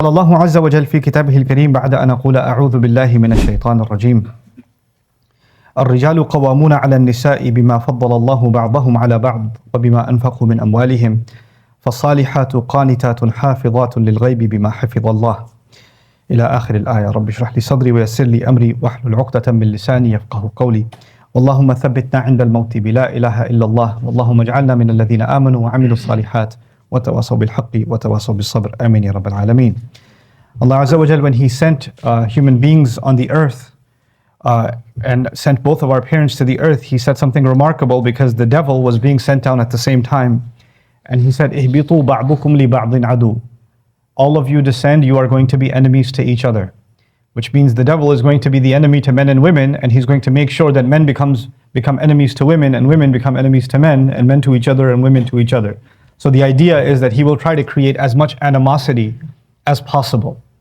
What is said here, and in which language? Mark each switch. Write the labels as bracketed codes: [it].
[ar] قال الله عز وجل في كتابه الكريم بعد أن أقول أعوذ بالله من الشيطان الرجيم الرجال قوامون على النساء بما فضل الله بعضهم على بعض وبما أنفقوا من أموالهم فالصالحات قانتات حافظات للغيب بما حفظ الله إلى آخر الآية. رب اشرح لي صدري ويسر لي أمري واحلل عقدة من لساني يفقه قولي. اللهم ثبتنا عند الموت بلا إله إلا الله واللهم اجعلنا من الذين آمنوا وعملوا الصالحات وتواصوا بالحق وتواصوا بالصبر. آمين يا رب العالمين. [en] Allah Azza wa Jal, when He sent human beings on the earth and sent both of our parents to the earth, He said something remarkable because the devil was being sent down at the same time. And He said, [ar] اهبطوا بعضكم لبعض عدو. [en] All of you descend, you are going to be enemies to each other. Which means the devil is going to be the enemy to men and women, and he's going to make sure that men become enemies to women, and women become enemies to men, and men to each other, and women to each other. So the idea is that he will try to create as much animosity as possible.